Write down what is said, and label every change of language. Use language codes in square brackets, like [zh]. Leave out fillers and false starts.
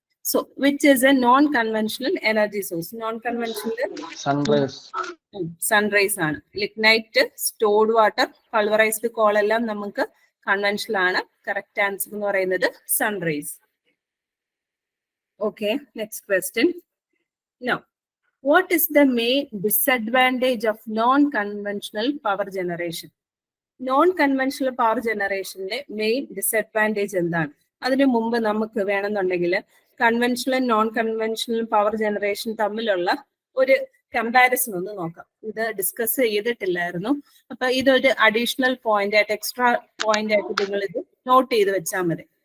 [en] So which is a non conventional energy source? Non conventional sunrise ആണ്. [ml] Lignite, stored water, pulverised call എല്ലാം നമുക്ക് conventional ആണ്. Correct answer എന്ന് പറയുന്നത് sunrise. Okay, next question. [en] No, what is the main disadvantage of non-conventional power generation? Non-conventional power generation [ml] ന്റെ main disadvantage എന്താണ്? അതിനു മുമ്പ് നമുക്ക് വേണമെന്നുണ്ടെങ്കിൽ conventional non conventional power generation തമ്മിലുള്ള ഒരു കമ്പാരിസൺ ഒന്ന് നോക്കാം. ഇത് ഡിസ്കസ് ചെയ്തിട്ടില്ലായിരുന്നു. അപ്പൊ ഇതൊരു അഡീഷണൽ പോയിന്റ് ആയിട്ട്, എക്സ്ട്രാ പോയിന്റ് ആയിട്ട് നിങ്ങൾ ഇത് നോട്ട് ചെയ്ത് വെച്ചാൽ മതി.